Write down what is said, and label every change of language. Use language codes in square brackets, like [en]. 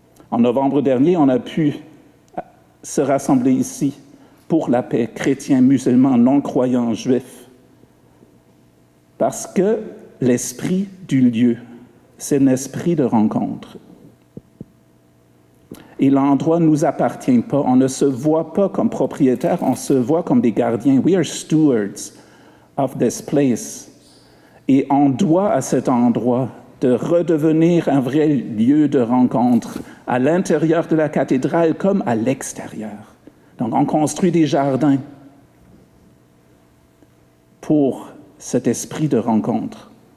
[fr] En novembre dernier, on a pu se rassembler ici pour la paix, chrétiens, musulmans, non-croyants, juifs. Parce que l'esprit du lieu, c'est un esprit de rencontre. Et l'endroit ne nous appartient pas. On ne se voit pas comme propriétaire, on se voit comme des gardiens. [en] We are stewards of this place. [fr] Et on doit à cet endroit de redevenir un vrai lieu de rencontre à l'intérieur de la cathédrale comme à l'extérieur. Donc on construit des jardins pour cet esprit de rencontre.